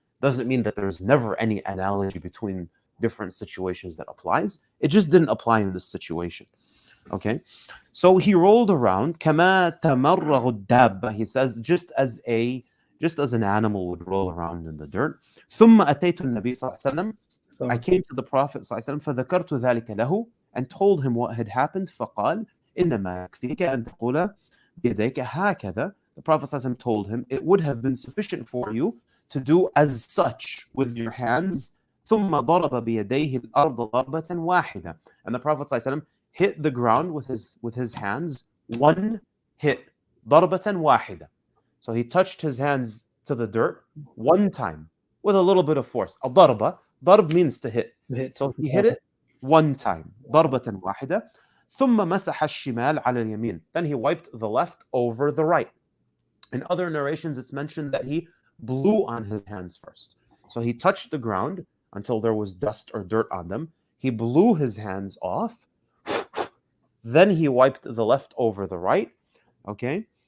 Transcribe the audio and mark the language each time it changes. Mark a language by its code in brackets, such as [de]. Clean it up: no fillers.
[en] Doesn't mean that there's never any analogy between different situations that applies. It just didn't apply in this situation. Okay? So he rolled around, [ar] كما تمرغ الدابة. [en] He says, just as an animal would roll around in the dirt. [ar] ثم أتيت النبي صلى الله عليه وسلم. [en] I came to the Prophet صلى الله عليه وسلم [ar] فذكرت ذلك له, [en] and told him what had happened. [ar] فقال إنما يكفيك أن تقول بيديك هكذا. [en] The Prophet صلى الله عليه وسلم told him, it would have been sufficient for you to do as such with your hands. [ar] ثم ضرب بيديه الأرض ضربة واحدة. [en] And the Prophet صلى الله عليه وسلم hit the ground with his hands, one hit, [ar] ضربة واحدة. [en] So he touched his hands to the dirt one time with a little bit of force. الضربة, ضرب means to hit. So he hit it one time, [ar] ضربة واحدة. ثم مسح الشمال على اليمين. [en] Then he wiped the left over the right. In other narrations, it's mentioned that he blew on his hands first. So he touched the ground until there was dust or dirt on them. He blew his hands off. Then he wiped the left over the right. Okay.